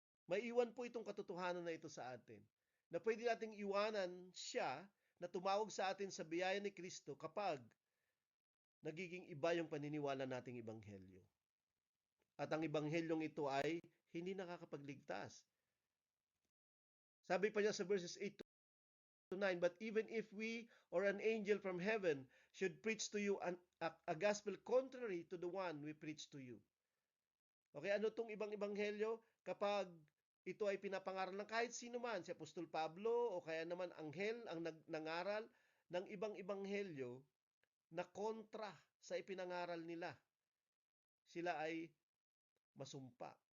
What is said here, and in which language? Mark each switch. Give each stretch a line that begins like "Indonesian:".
Filipino: Maiiwan po itong katotohanan na ito sa atin, na pwede nating iwanan siya na tumawag sa atin sa biyaya ni Kristo kapag nagiging iba yung paniniwala nating ebanghelyo. At ang ebanghelyong ito ay hindi nakakapagligtas. Sabi pa niya sa
English: verses 8 to 9, but even if we or an angel from heaven should preach to you a gospel contrary to the one we preach to you.
Filipino: Okay, ano tong ibang ebanghelyo? Kapag ito ay pinapangaral ng kahit sino man, si Apostol Pablo o kaya naman anghel ang nangaral ng ibang ebanghelyo na kontra sa ipinangaral nila, sila ay masumpa.